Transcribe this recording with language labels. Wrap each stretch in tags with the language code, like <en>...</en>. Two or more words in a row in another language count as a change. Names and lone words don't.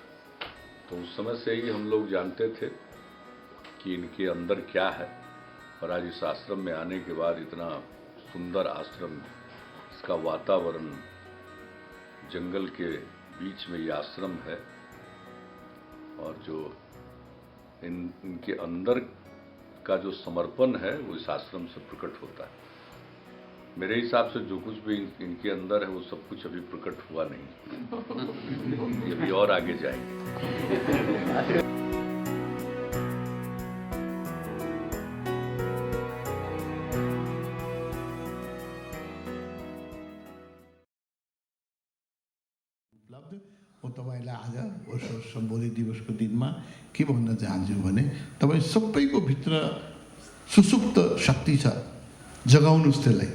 <hi>तो उस समय से ही हम लोग जानते थे कि इनके अंदर क्या है, और आज इस आश्रम में आने के बाद इतना सुंदर आश्रम, इसका वातावरण, जंगल के बीच में ये आश्रम है, और जो इनके अंदर का जो समर्पण है वो इस आश्रम से प्रकट होता है। मेरे हिसाब से जो कुछ भी इनके अंदर है वो सब कुछ अभी प्रकट हुआ नहीं, ये भी और आगे जाएंगे।</hi> <ne>म तपाईलाई आज ओशो सम्बोधि दिवसको दिनमा के भन्न चाहन्छु भने तपाईँ सबैको भित्र सुसुप्त शक्ति छ, जगाउनुहोस् त्यसलाई।</ne>